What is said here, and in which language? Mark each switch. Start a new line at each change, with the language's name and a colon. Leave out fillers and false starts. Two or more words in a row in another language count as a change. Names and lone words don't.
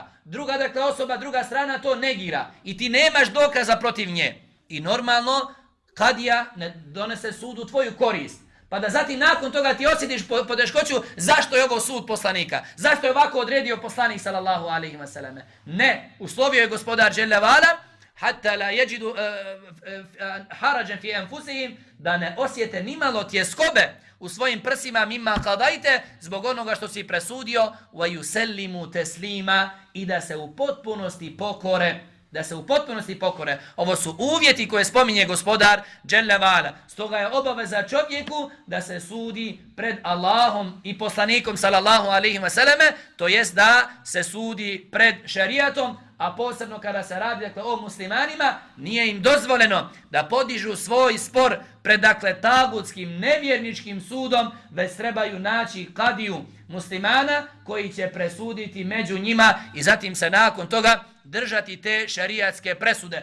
Bosnian: Druga, dakle, osoba, druga strana to negira. I ti nemaš dokaza protiv nje. I normalno, kadija ne donese sud u tvoju korist. Pa da zatim nakon toga ti osjetiš poteškoću zašto je ovo sud poslanika. Zašto je ovako odredio poslanik
Arabic: صلى الله عليه وسلم.
Bosnian: Ne, uslovio je gospodar
Arabic: جل وعلا حتى لا يجدون حرجا في أنفسهم,
Bosnian: da ne osjete nimalo tjeskobe u svojim prsima
Arabic: مما قضيت,
Bosnian: zbog onoga što si presudio,
Arabic: ويسلموا تسليما,
Bosnian: i da se u potpunosti pokore. Da se u potpunosti pokore. Ovo su uvjeti koje spominje gospodar
Arabic: جل وعلا.
Bosnian: Stoga je obaveza čovjeku da se sudi pred Allahom i poslanikom
Arabic: صلى الله عليه وسلم,
Bosnian: to jest da se sudi pred šerijatom, a posebno kada se radi, dakle, o muslimanima, nije im dozvoljeno da podižu svoj spor pred, dakle, tagutskim nevjerničkim sudom, već trebaju naći kadiju muslimana koji će presuditi među njima i zatim se nakon toga držati te šerijatske presude.